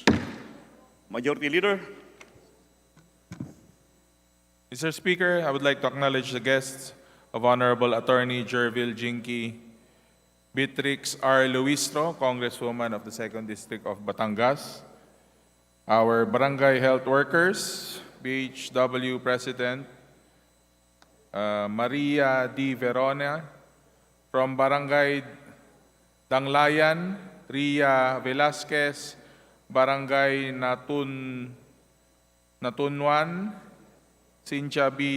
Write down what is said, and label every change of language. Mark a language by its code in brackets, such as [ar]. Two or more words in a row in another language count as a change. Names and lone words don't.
[en] Majority Leader. Mr. Speaker, I would like to acknowledge the guests of Honorable Attorney Jervil Jinky, Beatrix R. Luistro, Congresswoman of the 2nd District of Batangas, our barangay health workers, BHW President Maria D. Verona, from Barangay Danglayan, Ria Velasquez, Barangay Natunwan, Cynthia B.